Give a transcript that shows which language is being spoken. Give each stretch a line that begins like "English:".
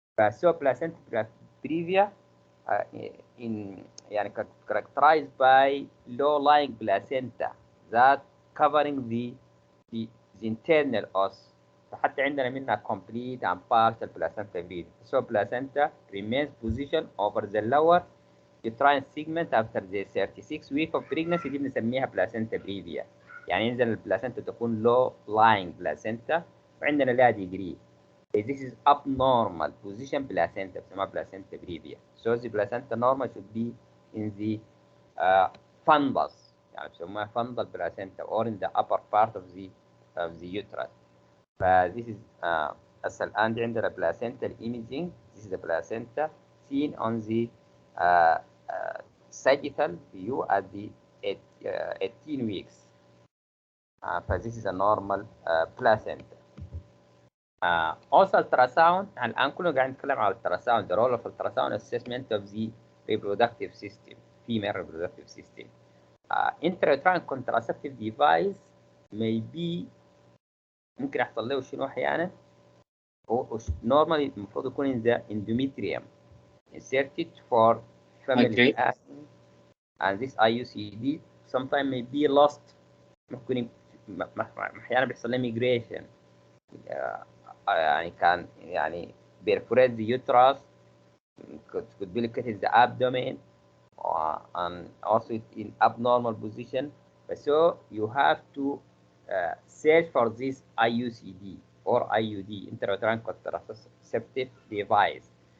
English: So placenta previa in يعني characterized by low-lying placenta that covering the internal os.
Arabic: فحتى عندنا منها
English: complete and partial placenta previa. So placenta remains position over the lower uterine segment after the 36 week of pregnancy.
Arabic: دي بنسميها placenta previa. يعني ينزل البلاسنتا تكون
English: low lying placenta
Arabic: وعندنا لها degree.
English: This is abnormal position placenta بسموها placenta previa. So the placenta normal should be in the fundus,
Arabic: يعني بسموها
English: fundal placenta, or in the upper part of the uterus. This is
Arabic: هسه الآن عندنا
English: placental imaging. This is the placenta seen on the sagittal view at the 18 weeks. This is a normal placenta. Also ultrasound.
Arabic: الآن كلنا قاعدين نتكلم على ultrasound.
English: The role of ultrasound assessment of the reproductive system, female reproductive system. Intrauterine contraceptive device may be
Arabic: ممكن يحصل له شنو أحيانا.
English: Normally
Arabic: المفروض يكون
English: in the endometrium, inserted for family planning, and this IUCD sometimes may be lost.
Arabic: ممكن أحيانا بيحصل له migration. يعني كان يعني
English: perforate the uterus, could be located in the abdomen, and also in abnormal position. So you have to search for this IUCD or IUD, intrauterine contraceptive device.